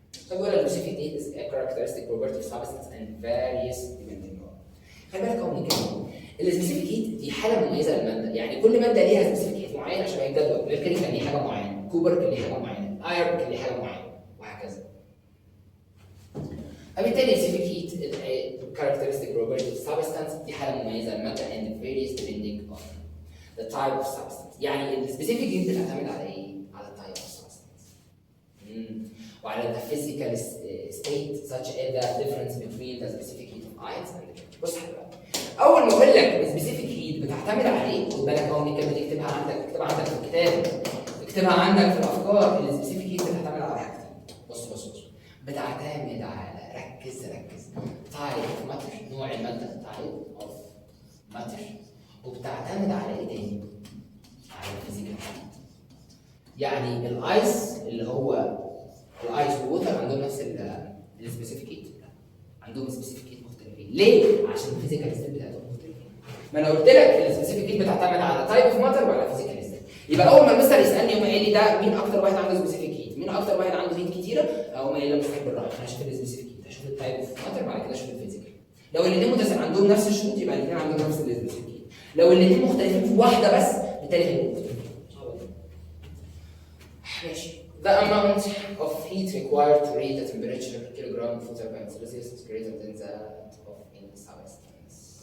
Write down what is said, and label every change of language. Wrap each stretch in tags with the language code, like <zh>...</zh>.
<ar>طب ولا السبيسيفيك هيت</ar> <en>is a characteristic property of substance and varies depending on.</en> <ar>خلي بالك اهو بنتكلم السبيسيفيك هيت دي حاله مميزه للماده، يعني كل ماده ليها سبيسيفيك هيت معين عشان الجدول. ميركوري كان ليه حاجه معينه، كوبر كان ليه حاجه معينه، ايرون كان ليه حاجه معينه، وهكذا. فبالتالي السبيسيفيك هيت</ar> <en>characteristic property of substance</en> <ar>دي حاله مميزه للماده</ar> <en>and varies depending on the type of substance.</en> <ar>يعني السبيسيفيك هيت بتعتمد على ايه؟ على التايب</ar> <en>of substance. وعلى the physical state such as the difference between the specific heat of ions and the.</en> <ar>بص حضرتك اول ما اقول لك السبيسيفيك هيت بتعتمد على ايه؟ خد بالك اهو بنكمل اكتبها عندك في الكتاب، اكتبها عندك في الافكار. السبيسيفيك هيت بتعتمد على حاجتين. بص بتعتمد على ركز تايب اوف ماتر، نوع الماده، تايب اوف ماتر، وبتعتمد على ايه تاني؟ على الفيزيكال هيت. يعني الايس اللي هو الايس والووتر عندهم نفس السبيسيفيك هيت؟ لا، عندهم سبيسيفيك هيت مختلفين. ليه؟ عشان الفيزيكال ستيت بتاعتهم مختلفين. ما انا قلت لك السبيسيفيك هيت بتعتمد على تايب اوف ماتر وعلى فيزيكال ستيت. يبقى اول ما المستر يسالني يقوم قايل لي ده مين اكتر واحد عنده سبيسيفيك هيت؟ مين اكتر واحد عنده هيت كتيره؟ اقوم قايل له مستحيل بالراحه، انا هشوف السبيسيفيك هيت، هشوف التايب اوف ماتر، بعد كده اشوف الفيزيكال. لو الاثنين عندهم نفس الشروط يبقى الاثنين عندهم نفس السبيسيفيك هيت. لو الاثنين مختلفين في واحده بس بالتالي هيبقوا مختلفين. ماشي.</ar> <en>The amount of heat required to reach the temperature per kilogram of water by Celsius is greater than that of any substance.</en>